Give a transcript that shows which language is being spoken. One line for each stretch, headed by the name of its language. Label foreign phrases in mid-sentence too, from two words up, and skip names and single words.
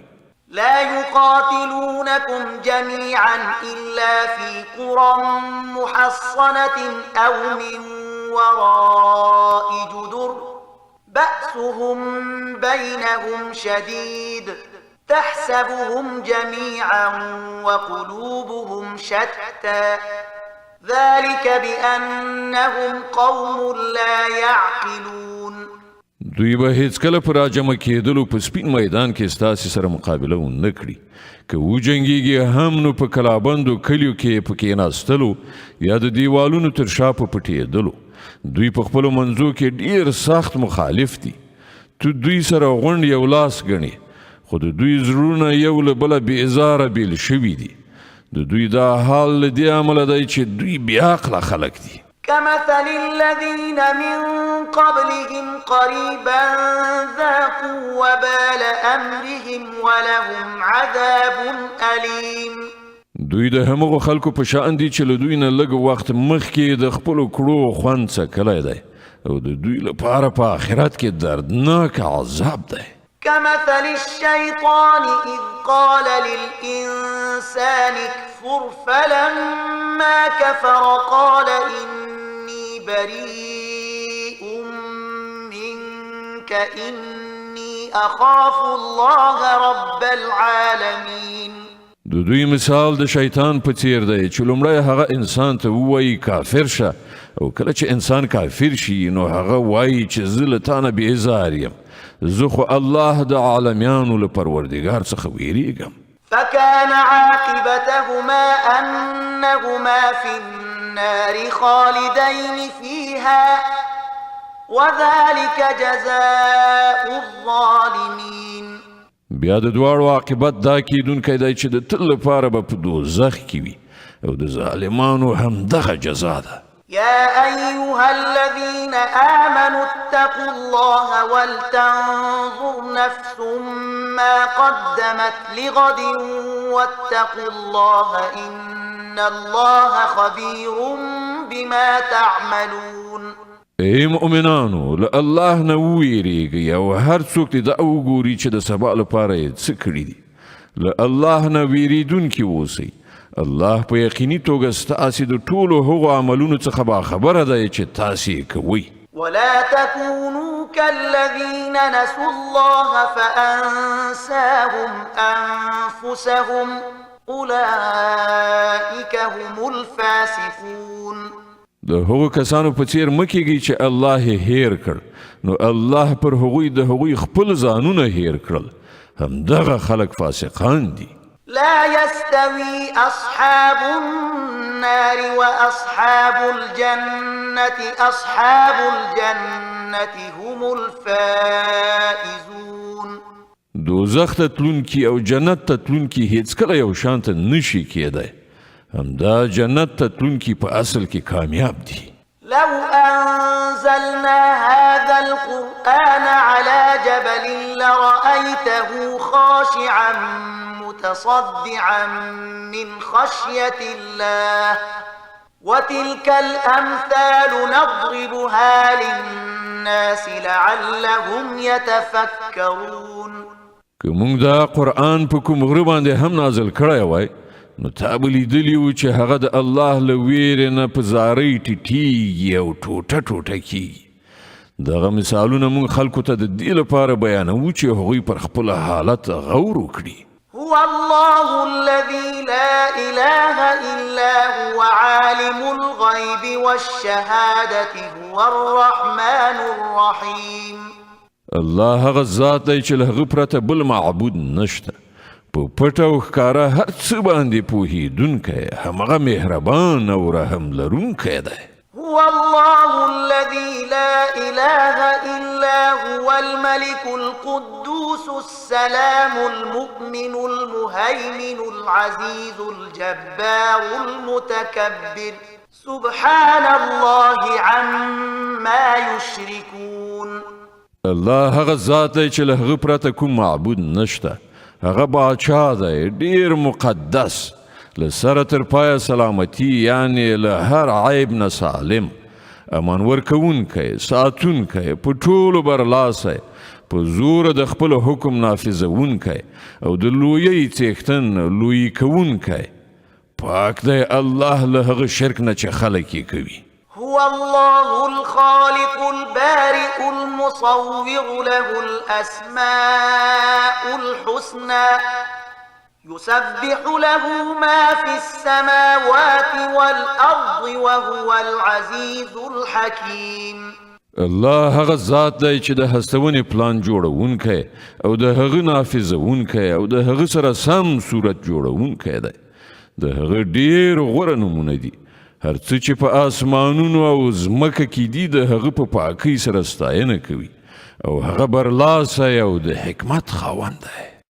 Arabic: لا يقاتلونكم جميعا إلا في قرى محصنة أو من وراء جدر بأسهم بينهم شديد تحسبهم جميعا وقلوبهم شتى ذلك بأنهم قوم لا يعقلون.
Pashto: دوی به هیڅکله په راجمع کېدلو په سپین میدان کې ستاسې سره مقابله ونه کړي، که وجنګېږي هم نو په کلابندو کلیو کې په کېناستلو یا د دیوالونو تر شا په پټېدلو. دوی په خپلو منځو کې ډېر سخت مخالف دي. تو دوی سره غونډ یو لاس ګڼي، خو د دوی زړونه یو له بله بېزاره بېل شوي دي. د دوی دا حال له دې امله دی چې دوی بېعقله خلک دي.
Arabic: كمثل الذين من قبلهم قريبا ذاقوا وبال أمرهم ولهم عذاب أليم.
Pashto: دوی د همغو خلکو په شان دي چې له دوی نه لږ وخت مخکې د خپلو کړو خوند څکلی دی، او د دوی لپاره په آخرت کې دردناک عذاب دی.
Arabic: كمثل الشيطان إذ قال للإنسان اكفر فلما كفر قال إني بريء منك إني أخاف الله رب العالمين.
Pashto: د دوی مثال د شیطان په څیر دی چې لومړی هغه انسان ته ووایي کافر شه، او کله چې انسان کافر شي نو هغه وایي چې زه له تا نه بېزار یم، زه خو الله د عالمیانو له پروردګار څخه ویریږم.
Arabic: فكان عاقبتهما أنهما في النار خالدين فيها وذلك جزاء الظالمين.
Pashto: بیا د دواړو عاقبت دا کیدونکی دی چې د تل لپاره به په دوزخ کې وي، او د ظالمانو همدغه جزا ده.
Arabic: يا أيها الذين آمنوا اتقوا الله ولتنظر نفس ما قدمت لغد واتقوا الله إن الله خبير بما تعملون.
Pashto: ای مؤمنانو، له الله نه وویریږئ او هر څوک دې دا وګوري چې د سبا لپاره یې څه کړي دي. له الله نه ویریدونکي اوسئ. الله په یقیني توګه ستاسې د ټولو هغو عملونو څخه باخبره دی چې تاسې یې کوئ.
Arabic: ولا تكونوا كالذين نسوا الله فأنساهم أنفسهم أولئك هم الفاسقون.
Pashto: د هغو کسانو په څیر مه کیږئ چې الله یې هیر کړ، نو الله پر هغوی د هغوی خپل ځانونه هیر کړل. همدغه خلک فاسقان دي.
Arabic: لا يستوي أصحاب النار وأصحاب الجنة أصحاب الجنة هم الفائزون.
Pashto: دوزخ ته تلونکي او جنت ته تلونکي هیڅکله یو شان ته نشي کېدی. همدا جنت ته تلونکي په اصل کې کامیاب دي.
Arabic: لو أنزلنا هذا القرآن على جبل لرأيته خاشعا متصدعا من خشية الله وتلك الأمثال نضربها للناس لعلهم يتفكرون.
Pashto: که موږ دا قرآن په کوم غره باندې هم نازل کړی وای، نو تا به لیدلي و چې هغه د الله له ویرې نه په زارۍ ټیټیږي او ټوټه ټوټه کیږي. دغه مثالونه موږ خلکو ته د دې لپاره بیانوو چې هغوی پر خپل حالت غور وکړي.
Arabic: هو الله الذي لا إله إلا هو عالم الغيب والشهادة هو الرحمن الرحيم.
Pashto: الله هغه ذات دی چې له هغه پرته بل معبود نشته. په پټ او ښکاره هر څه باندې پوهېدونکی، همغه مهربان او رحم لرونکی دی.
Arabic: هو الله الذي لا إله إلا هو الملك القدوس السلام المؤمن المهيمن العزيز الجبار المتكبر سبحان الله عما يشركون.
Pashto: الله هغه ذات دی چې له هغه پرته کوم معبود نشته. هغه باچا دی ډیر مقدس، له سره تر پایه سلامتی، یعنی له هر عیب نه سالم، امان ورکوونکی، ساتونکی، په ټولو برلاسی، په زور د خپل حکم نافذونکی او د لویۍ څښتن لویی کوونکی. پاک دی الله له هغه شرک نه چې خلک یې کوي.
Arabic: هو الله الخالق البارئ المصور له الأسماء الحسنى يسبح له ما في السماوات والأرض وهو العزيز الحكيم.
Pashto: الله هغه ذات دی چې د هستونې پلان جوړونکی او د هغه نافذونکی او د هغه سره سم صورت جوړونکی دی. د هغه ډیر غوره نومونه دي. هر څه چې په آسمانونو او ځمکه کې دي د هغه په پاکۍ سره ستاینه کوي او هغه برلاسی او د حکمت خاوند دی.